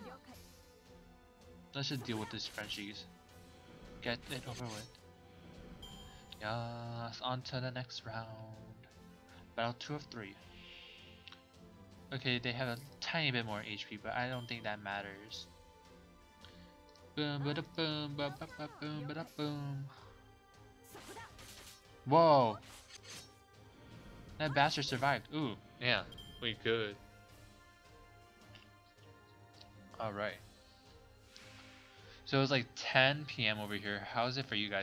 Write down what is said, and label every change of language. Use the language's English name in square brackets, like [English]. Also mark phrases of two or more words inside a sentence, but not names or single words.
[English] Let's just deal with these Frenchies. Get it over with. Yes, on to the next round. Battle 2 of 3. Okay, they have a tiny bit more HP, but I don't think that matters. Boom, ba da boom, ba ba ba boom, ba da boom. Whoa! That bastard survived. Ooh, yeah, we good. Alright. So it was like 10 p.m. over here. How is it for you guys?